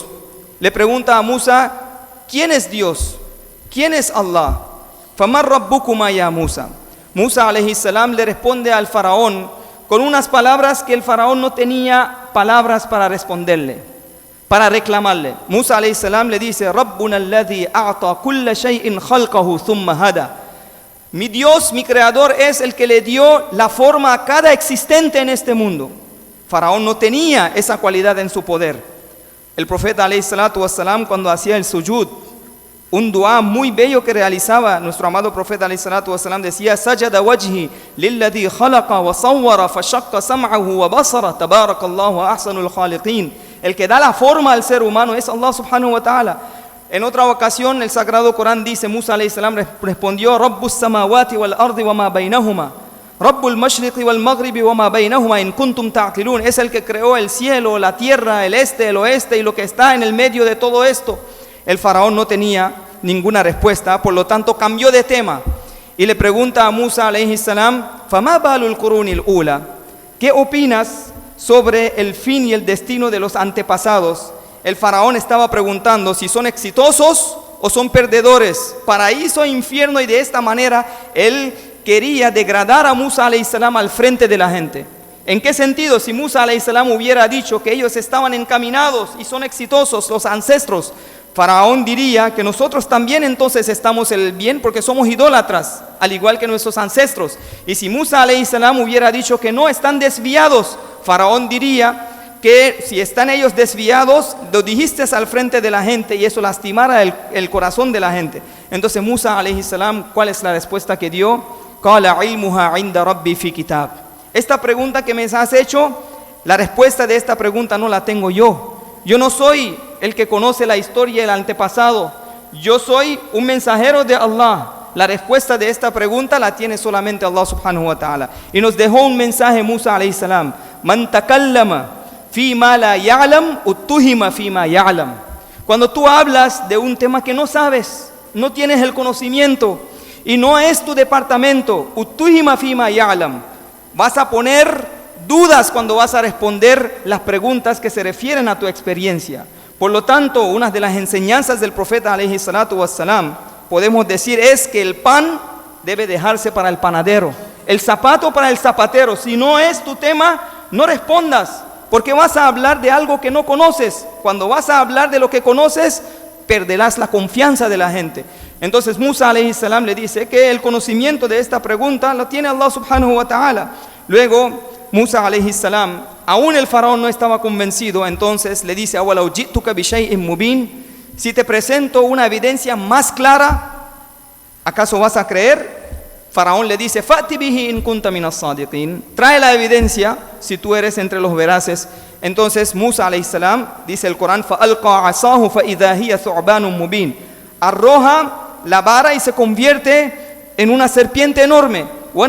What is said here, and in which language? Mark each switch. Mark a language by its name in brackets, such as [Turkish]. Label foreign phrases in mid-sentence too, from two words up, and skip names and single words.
[Spanish] Le pregunta a Musa, ¿quién es Dios? ¿Quién es Allah? [Arabic] فَمَنْ رَبُّكُمَا يَا Musa. [Spanish] Musa [Arabic] عليه السلام [Spanish] le responde al faraón con unas palabras que el faraón no tenía palabras para responderle, para reclamarle. Musa [Arabic] عليه السلام [Spanish] le dice, [Arabic] رَبُّنَا الَّذِي أَعْطَى كُلَّ شَيْءٍ خَلْقَهُ ثُمَّ هَدَى. [Spanish] Mi Dios, mi creador, es el que le dio la forma a cada existente en este mundo. Faraón no tenía esa cualidad en su poder. El profeta [Arabic] عليه الصلاة والسلام, [Spanish] cuando hacía el sujud, un dua muy bello que realizaba nuestro amado profeta [Arabic] عليه الصلاة والسلام, [Spanish] decía, [Arabic] سجد وجهي للذي خلق وصور فشق سمعه وبصره تبارك الله أحسن الخالقين. [Spanish] El que da la forma al ser humano es Allah [Arabic] سبحانه وتعالى. [Spanish] En otra ocasión el Sagrado Corán dice, [Arabic] Musa عليه السلام respondió, رب السماوات والأرض وما بينهما. رب المشرق والمغرب وما بينهما إن كنتم تعقلون. [Spanish] Es el que creó el cielo, la tierra, el este, el oeste y lo que está en el medio de todo esto. El faraón no tenía ninguna respuesta, por lo tanto cambió de tema y le pregunta a Musa [Arabic] عليه السلام: "فما بال القرون الأولى", [Spanish] ¿qué opinas sobre el fin y el destino de los antepasados? El faraón estaba preguntando si son exitosos o son perdedores, paraíso e infierno, y de esta manera él quería degradar a Musa [Arabic] عليه السلام [Spanish] al frente de la gente. ¿En qué sentido? Si Musa [Arabic] عليه السلام [Spanish] hubiera dicho que ellos estaban encaminados y son exitosos, los ancestros, Faraón diría que nosotros también entonces estamos en el bien porque somos idólatras, al igual que nuestros ancestros. Y si Musa [Arabic] عليه السلام [Spanish] hubiera dicho que no, están desviados, Faraón diría que si están ellos desviados, lo dijiste al frente de la gente y eso lastimara el corazón de la gente. Entonces Musa [Arabic] عليه السلام, [Spanish] ¿cuál es la respuesta que dio? [Arabic] قال علمها عند ربي في كتاب. [Spanish] Esta pregunta que me has hecho, la respuesta de esta pregunta no la tengo yo. Yo no soy el que conoce la historia del antepasado. Yo soy un mensajero de Allah. La respuesta de esta pregunta la tiene solamente Allah [Arabic] سبحانه وتعالى. [Spanish] Y nos dejó un mensaje [Arabic] Musa عليه السلام: من تكلم فيما لا يعلم اتهم فيما يعلم. [Spanish] Cuando tú hablas de un tema que no sabes, no tienes el conocimiento y no es tu departamento, [Arabic] اتهم فيما يعلم, [Spanish] vas a poner dudas cuando vas a responder las preguntas que se refieren a tu experiencia. Por lo tanto, una de las enseñanzas del profeta [Arabic] عليه الصلاة والسلام, [Spanish] podemos decir, es que el pan debe dejarse para el panadero, el zapato para el zapatero. Si no es tu tema, no respondas, porque vas a hablar de algo que no conoces. Cuando vas a hablar de lo que conoces, perderás la confianza de la gente. Entonces Musa [Arabic] عليه السلام [Spanish] le dice que el conocimiento de esta pregunta lo tiene Allah [Arabic] سبحانه وتعالى. [Spanish] Luego Musa [Arabic] عليه السلام, [Spanish] aún el faraón no estaba convencido, entonces le dice: [Arabic] "أولو جئتك بشيء مبين", [Spanish] si te presento una evidencia más clara, ¿acaso vas a creer? Faraón le dice: [Arabic] "فأت به إن كنت من الصادقين", [Spanish] trae la evidencia si tú eres entre los veraces. Entonces Musa [Arabic] عليه السلام, [Spanish] dice el Corán, [Arabic] فألقى عصاه فإذا هي ثعبان مبين, [Spanish] arroja la vara y se convierte en una serpiente enorme.